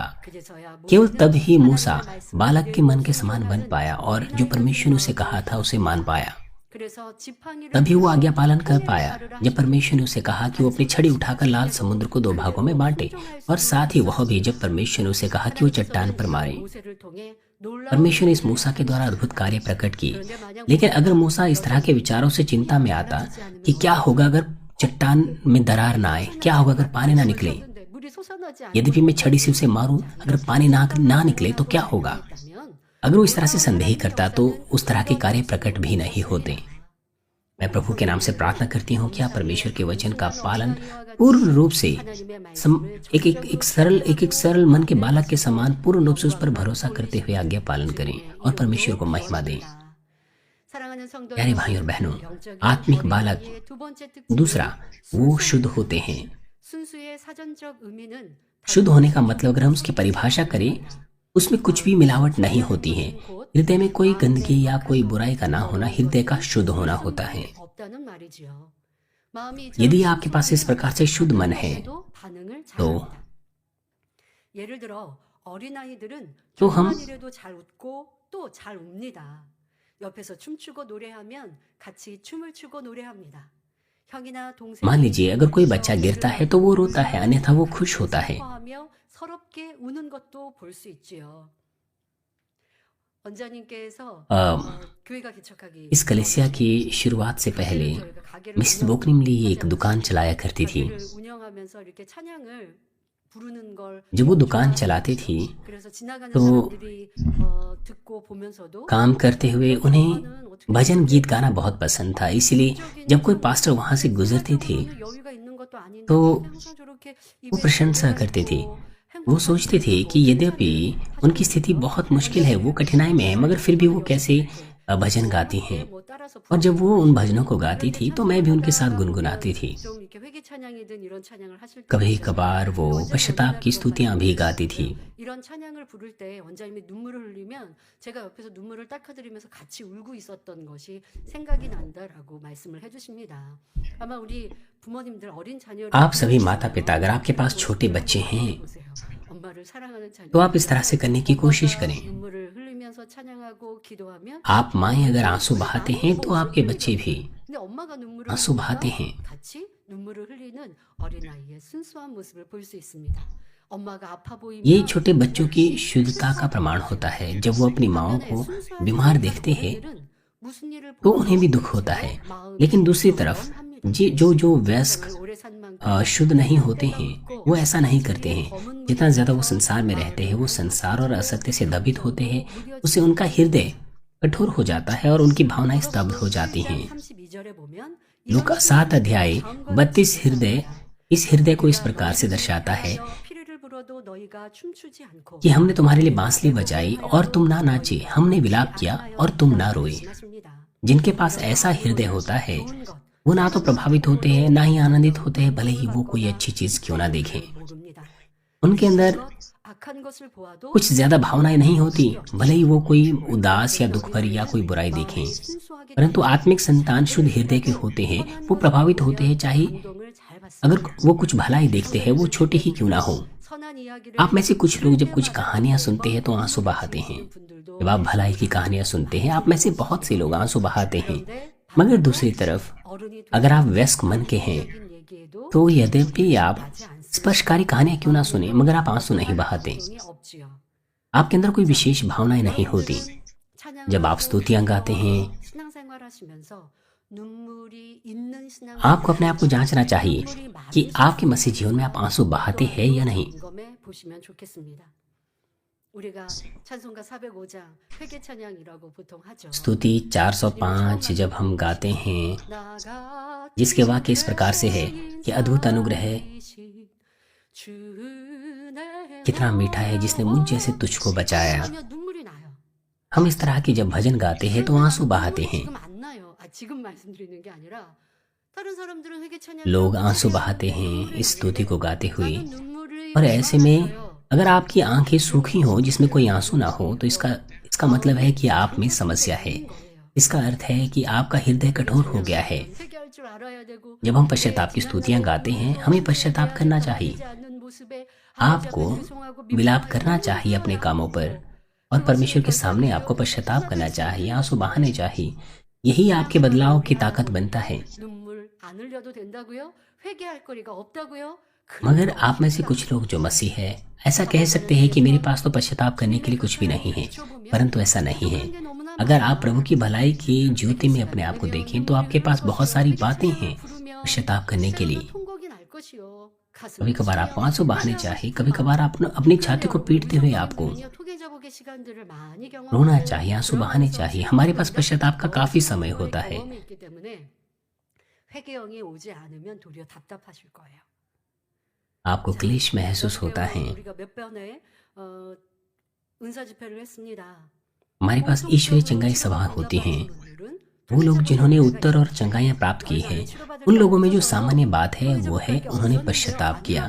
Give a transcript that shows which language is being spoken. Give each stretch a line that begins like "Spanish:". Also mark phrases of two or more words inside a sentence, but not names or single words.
Korean: 그제서야
Hindi: केवल तब ही मूसा बालक के मन के समान बन पाया और जो परमेश्वर ने उसे कहा था उसे मान पाया।
Korean: 그래서 지팡이를
Hindi: तभी वो आज्ञा पालन कर पाया जब परमेश्वर ने उसे कहा कि वो अपनी छड़ी उठाकर लाल समुद्र को 2 भागों में बांटे, और साथ ही वह भी जब परमेश्वर ने उसे कहा कि वो चट्टान पर मारे।
Korean: 모세를 통해 놀라운
Hindi: परमेश्वर ने इस मूसा के द्वारा अद्भुत कार्य प्रकट किए। लेकिन अगर मूसा इस तरह के विचारों से चिंता में आता कि क्या होगा अगर चट्टान में दरार ना आए, क्या होगा अगर पानी ना निकले,
Korean: 물이 솟아나지 않는
Hindi: यद्यपि मैं छड़ी से उसे मारूं, अगर पानी ना निकले तो क्या होगा।
Korean: 있다면
Hindi: अगर वो इस तरह से संदेह करता तो उस तरह के कार्य प्रकट भी नहीं होते। मैं प्रभु के नाम से प्रार्थना करती हूँ कि आप परमेश्वर के वचन का पालन पूर्ण रूप से एक सरल मन के बालक के समान पूर्ण रूप से उस पर भरोसा करते हुए आज्ञा पालन करें और परमेश्वर को महिमा दें। प्यारे भाई और बहनों, आत्मिक बालक दूसरा, वो शुद्ध होते हैं।
Korean: 순수의 사전적 의미는
Hindi: शुद्ध होने का मतलब अगर हम उसकी परिभाषा करें, उसमें कुछ भी मिलावट नहीं होती है। हृदय में कोई गंदगी या कोई बुराई का ना होना हृदय का शुद्ध होना होता है।
Korean: 없다는 말이지요. 마음이
Hindi: यदि आपके पास इस प्रकार से शुद्ध मन है
Korean: 반응을
Hindi: तो
Korean: 잘합니다. 예를 들어 어린아이들은 또 हम 조그만 일에도 잘 웃고 또 잘 웁니다. 옆에서 춤추고 노래하면 같이 춤을 추고 노래합니다. 형이나 동생
Hindi: मान लीजिए अगर कोई बच्चा गिरता है तो वो रोता है, अन्यथा वो खुश होता है।
Korean: 하며 서럽게 우는 것도 볼 수 있지요. 원장님께서 교회가 개척하기
Hindi: इस कलीसिया की शुरुआत से पहले
Korean: 저희가 가게를
Hindi: मिसेस बोकनिमली एक दुकान चलाया करती थी।
Korean: 가게를 운영하면서 이렇게 찬양을 부르는 걸
Hindi: जब वो दुकान चलाती थी,
Korean: 그래서 지나가는
Hindi: तो
Korean: 사람들이 듣고 보면서도
Hindi: काम करते हुए उन्हें भजन गीत गाना बहुत पसंद था। इसलिए जब कोई पास्टर वहां से गुजरते थे
Korean: 여유가 있는 것도 아닌데
Hindi: तो
Korean: 항상 저렇게
Hindi: वो प्रशंसा करते थे। वो सोचते थे कि यद्यपि उनकी स्थिति बहुत मुश्किल है, वो कठिनाई में है, मगर फिर भी वो कैसे भजन गाती हैं।
Korean: 뭐 따라서
Hindi: और जब वो उन भजनों को गाती थी तो मैं भी उनके साथ गुनगुनाती थी।
Korean: 좀 이렇게 회개 찬양이든 이런 찬양을 하실 때
Hindi: कभी कभार वो पश्चाताप की स्तुतियां भी गाती थी।
Korean: 이런 찬양을 부를 때 원장님이 눈물을 흘리면 제가 옆에서 눈물을 닦아드리면서 같이 울고 있었던 것이 생각이 난다라고 말씀을 해주십니다. 아마 우리 부모님들 어린 자녀를
Hindi: आप सभी माता पिता, अगर आपके पास छोटे बच्चे हैं
Korean: 보세요. 엄마를 사랑하는 자녀
Hindi: तो आप इस तरह से करने की कोशिश करें।
Korean: 눈물을 흘리면서 찬양하고 기도하면
Hindi: आप माएं अगर आंसू बहाते हैं तो आपके बच्चे भी
Korean: 근데 엄마가 눈물을
Hindi: आंसू
Korean: 흘리니까
Hindi: बहाते हैं।
Korean: 같이 눈물을 흘리는 어린아이의 순수한 모습을 볼 수 있습니다. 엄마가 아파 보이면
Hindi: ये छोटे बच्चों की शुद्धता का प्रमाण होता है। जब वो अपनी माओ को बीमार देखते हैं
Korean: 무슨 일을
Hindi: तो उन्हें भी दुख होता है। लेकिन दूसरी तरफ जो वयस्क शुद्ध नहीं होते हैं वो ऐसा नहीं करते हैं। जितना ज्यादा वो संसार में रहते हैं, वो संसार और असत्य से दबित होते हैं, उससे उनका हृदय कठोर हो जाता है और उनकी भावनाएं स्तब्ध हो जाती हैं।
Korean: 32절에 보면
Hindi: लूका 7 अध्याय 32 हृदय इस हृदय को इस प्रकार से दर्शाता है
Korean: 피리를 불어도 너희가 춤추지 않고
Hindi: कि हमने तुम्हारे लिए बांसुरी बजाई और तुम ना नाचे, हमने विलाप किया और तुम ना रोए।
Korean: 말씀하십니다.
Hindi: जिनके पास ऐसा हृदय होता है वो ना तो प्रभावित होते हैं ना ही आनंदित होते हैं, भले ही वो कोई अच्छी चीज क्यों ना देखें।
Korean: 모릅니다.
Hindi: उनके अंदर
Korean: 악한 것을 보아도
Hindi: कुछ ज्यादा भावनाएं नहीं होती, भले ही वो कोई उदास या दुख भरी या कोई बुराई देखें।
Korean: 순수하게
Hindi: परंतु आत्मिक संतान शुद्ध हृदय के होते हैं, वो प्रभावित होते हैं, चाहे
Korean: 감동을 잘 받습니다.
Hindi: अगर वो कुछ भलाई देखते हैं वो छोटी ही क्यों ना हो।
Korean: 선한 이야기를
Hindi: आप में से कुछ लोग जब कुछ कहानियां सुनते हैं तो आंसू बहाते हैं।
Korean: 분들도
Hindi: जब आप भलाई की कहानियां सुनते हैं आप में से बहुत से लोग आंसू बहाते हैं।
Korean: 그런데
Hindi: मगर दूसरी तरफ
Korean: 어른이
Hindi: अगर आप वयस्क मन के हैं
Korean: 되는 얘기에도
Hindi: तो यद्यपि आप स्पर्शकारी कहानियां क्यों ना सुने मगर आप आंसू नहीं बहाते।
Korean: 감동이 없지요.
Hindi: आपके अंदर कोई विशेष भावनाएं नहीं होती।
Korean: 찬양을
Hindi: जब आप स्तुतियां गाते हैं
Korean: 신앙생활 하시면서 눈물이 있는 신앙
Hindi: आपको अपने आप को जांचना चाहिए कि आपके मसीह जीवन में आप आंसू बहाते हैं या नहीं।
Korean: 점검해 보시면 좋겠습니다. 우리가 찬송가 405장 회개 찬양이라고 보통 하죠.
Hindi: स्तुति 405 जब हम गाते हैं
Korean: 나가
Hindi: जिसके वाक्य इस प्रकार से है कि अद्भुत अनुग्रह है, कितना मीठा है जिसने मुझ जैसे तुझको बचाया।
Korean: 하면 눈물이 나요.
Hindi: हम इस तरह के जब भजन गाते हैं तो आंसू बहाते हैं।
Korean: 지금 안 나요. 지금 말씀드리는 게 아니라 다른 사람들은 회개 찬양
Hindi: लोग आंसू बहाते हैं इस स्तुति को गाते हुए।
Korean: 나는 눈물이
Hindi: और ऐसे में
Korean: 없어요.
Hindi: अगर आपकी आंखें सूखी हो जिसमें कोई आंसू ना हो तो इसका मतलब है कि आप में समस्या है। इसका अर्थ है कि आपका हृदय कठोर हो गया है।
Korean: 회개할 줄 알아야 되고
Hindi: जब हम पश्चाताप की स्तुतियां गाते हैं हमें पश्चाताप करना चाहिए।
Korean: 하지 않는 모습에
Hindi: आपको विलाप करना चाहिए अपने कामों पर और परमेश्वर के सामने आपको पश्चाताप करना चाहिए, आंसू बहाने चाहिए। यही आपके बदलाव की ताकत बनता है।
Korean: 눈물 안 흘려도 된다고요? 회개할 거리가 없다고요?
Hindi: मगर आप में से कुछ लोग जो मसीह है ऐसा कह सकते हैं कि मेरे पास तो पश्चाताप करने के लिए कुछ भी नहीं है, परंतु ऐसा नहीं है। अगर आप प्रभु की भलाई की ज्योति में अपने आप को देखें तो आपके पास बहुत सारी बातें हैं पश्चाताप करने के लिए।
Korean: 통곡이 날 것이요.
Hindi: कभी कभार आपको आंसू बहाने चाहिए, कभी कभार आप अपनी छाती को पीटते हुए आपको
Korean: 토개자복의 시간들을 많이
Hindi: रोना चाहिए, आंसू बहाने चाहिए। हमारे पास पश्चाताप का काफी समय होता है।
Korean: 경험이 있기 때문에 회개형이 오지 않으면 도리어 답답하실 거예요.
Hindi: आपको क्लेश महसूस होता है।
Korean: 우리가 몇 번에 은사 집회를 했습니다.
Hindi: हमारे पास ईश्वरीय चंगाई सभा होती हैं। वो लोग जिन्होंने उत्तर और चंगाइयाँ प्राप्त की हैं, उन लोगों में जो सामान्य बात है वो है उन्होंने पश्चाताप किया।